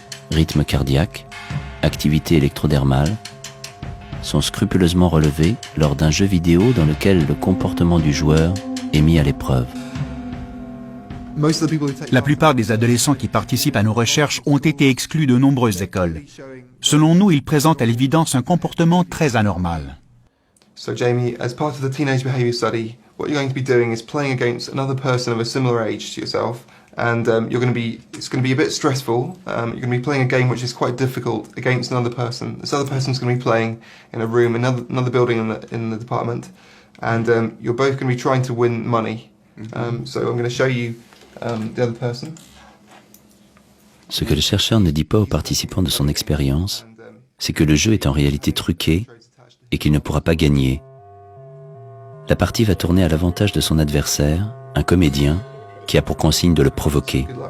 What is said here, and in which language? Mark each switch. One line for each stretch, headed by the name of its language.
French: Rythme cardiaque, activité électrodermale sont scrupuleusement relevés lors d'un jeu vidéo dans lequel le comportement du joueur est mis à l'épreuve. La plupart des adolescents qui participent à nos recherches ont été exclus de nombreuses écoles. Selon nous, ils présentent à l'évidence un comportement très anormal.
English: So Jamie, as part of the teenage behaviour study, what you're going to be doing is playing against another person of a similar age to yourself, and it's going to be a bit stressful. You're going to be playing a game which is quite difficult against another person. This other person's going to be playing in a room, another building in the department, and you're both going to be trying to win money. So I'm going to show you the other person.
French: Ce que le chercheur ne dit pas aux participants de son expérience, c'est que le jeu est en réalité truqué et qu'il ne pourra pas gagner. La partie va tourner à l'avantage de son adversaire, un comédien, qui a pour consigne de le provoquer.